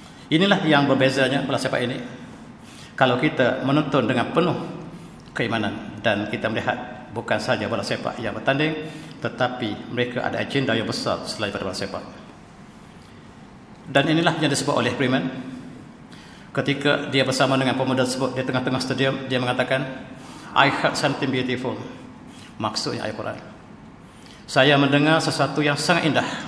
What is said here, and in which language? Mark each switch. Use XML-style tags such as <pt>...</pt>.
<ms>Inilah yang berbezanya bola sepak ini. Kalau kita menonton dengan penuh keimanan dan kita melihat bukan saja bola sepak yang bertanding, tetapi mereka ada agenda yang besar selain daripada bola sepak. Dan inilah yang disebut oleh Freeman ketika dia bersama dengan pemuda tersebut di tengah-tengah stadium. Dia mengatakan,</ms> <en>I heard something beautiful.</en> <ms>Maksudnya ayat Quran. Saya mendengar sesuatu yang sangat indah.</ms>